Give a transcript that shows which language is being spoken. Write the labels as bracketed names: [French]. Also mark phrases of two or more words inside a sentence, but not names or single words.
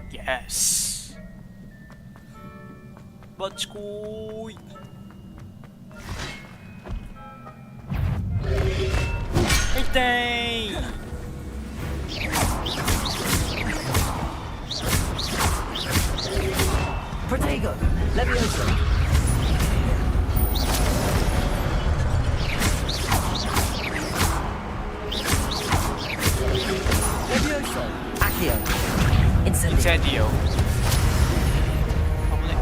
[Japanese] S バッチコーイ。痛い。 [Latin] Protego! Leviosa! Leviosa! Accio! Incendio. [Japanese] 危ね。